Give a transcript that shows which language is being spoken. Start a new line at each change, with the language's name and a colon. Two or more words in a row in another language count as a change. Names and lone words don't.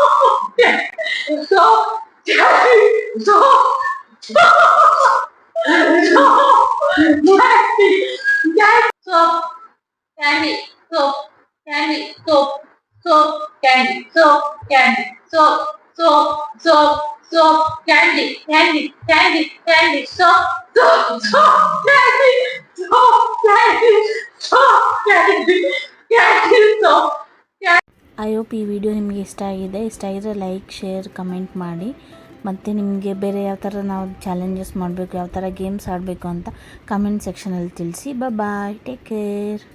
English: soap candy soap candy soap candy soap soap candy soap candy soap soap soap soap candy candy candy candy soap soap soap candy soap candy soap candy candy soap I hope
Kannada: ಈ ವಿಡಿಯೋ ನಿಮಗೆ ಇಷ್ಟ ಆಗಿದ್ರೆ
English: like share comment
Kannada: ಮಾಡಿ. ಮತ್ತು ನಿಮಗೆ ಬೇರೆ ಯಾವ ಥರ ನಾವು ಚಾಲೆಂಜಸ್ ಮಾಡಬೇಕು, ಯಾವ ಥರ ಗೇಮ್ಸ್ ಆಡಬೇಕು ಅಂತ
English: comment section
Kannada: ತಿಳಿಸಿ.
English: Bye, take care.